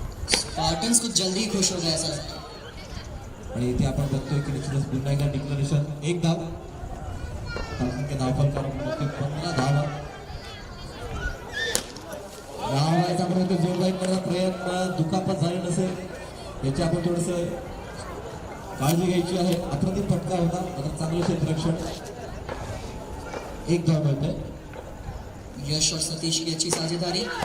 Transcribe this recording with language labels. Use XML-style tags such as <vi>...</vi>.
<hi>Spartans कुछ जल्दी ही खुश हो गया सर.</hi> <mr>आणि इथे आपण बघतोय की निश्चितच पुन्हा एकदा डिक्लेरेशन 1 धाव. धावसंख्या धावफल करून बघतोय 15 धावा. धावायचा पर्यंत जोरदार करण्याचा प्रयत्न, दुखापत झाली नसेल याची आपण थोडस काळजी घ्यायची आहे. अप्रतिम फटका होता, आता चांगलं क्षेत्ररक्षण. 1 धाव मिळतंय.</mr> <hi>यश और सतीश की अच्छी साझेदारी.</hi>